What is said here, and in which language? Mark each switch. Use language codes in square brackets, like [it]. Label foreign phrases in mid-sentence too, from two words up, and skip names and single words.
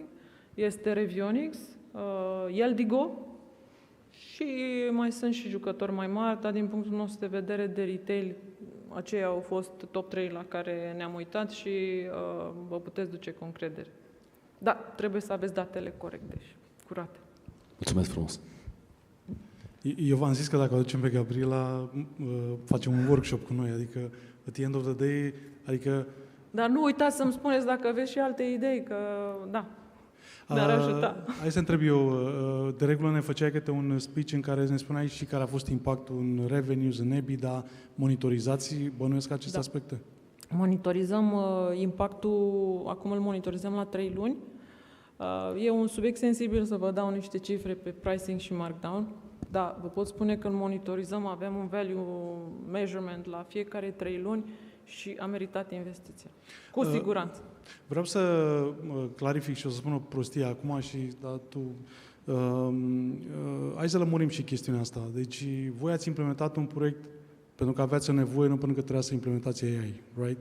[ro] Este Revionix, Yeldigo și mai sunt și jucători mai mari, dar din punctul nostru de vedere de retail, aceia au fost top 3 la care ne-am uitat și vă puteți duce cu încredere. Da, trebuie să aveți datele corecte și curate. Mulțumesc frumos! Eu v-am zis că dacă o aducem pe Gabriela, facem un workshop cu noi, adică [en] at the end of the day, [ro] adică... Dar nu uitați să-mi spuneți dacă aveți și alte idei, că da, ne-ar ajuta. Hai să întreb eu, de regulă ne făceai câte un speech în care ne spuneai și care a fost impactul în revenues, în EBITDA, monitorizați, bănuiesc aceste aspecte? Monitorizăm impactul, acum îl monitorizăm la 3 luni. E un subiect sensibil să vă dau niște cifre pe pricing și markdown. Da, vă pot spune că îl monitorizăm, avem un [en] value measurement [ro] la fiecare 3 luni și a meritat investiția. Cu siguranță. Vreau să clarific și o să spun o prostie acum și hai să lămurim și chestiunea asta. Deci voi ați implementat un proiect pentru că aveați o nevoie, nu pentru că trebuia să implementați AI, right?